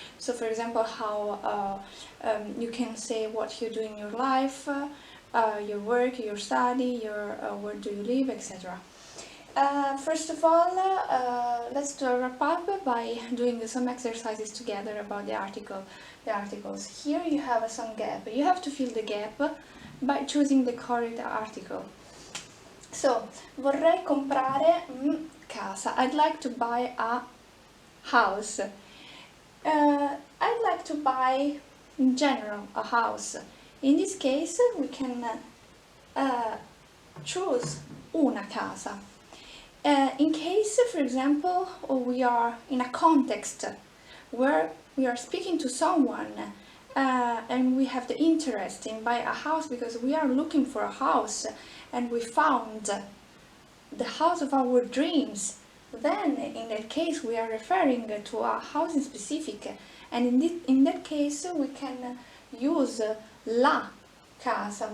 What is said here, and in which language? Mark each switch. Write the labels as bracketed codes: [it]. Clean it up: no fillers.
[en] So for example, how you can say what you do in your life, your work, your study, where do you live, etc. First of all, let's do a wrap up by doing some exercises together about the articles. Here you have some gap. You have to fill the gap by choosing the correct article. [it] So, vorrei comprare casa. [en] I'd like to buy a house. I'd like to buy, in general, a house. In this case, we can choose una casa. In case, for example, we are in a context where we are speaking to someone and we have the interest in buying a house because we are looking for a house and we found the house of our dreams, then in that case we are referring to a house in specific, and in that case we can use la casa.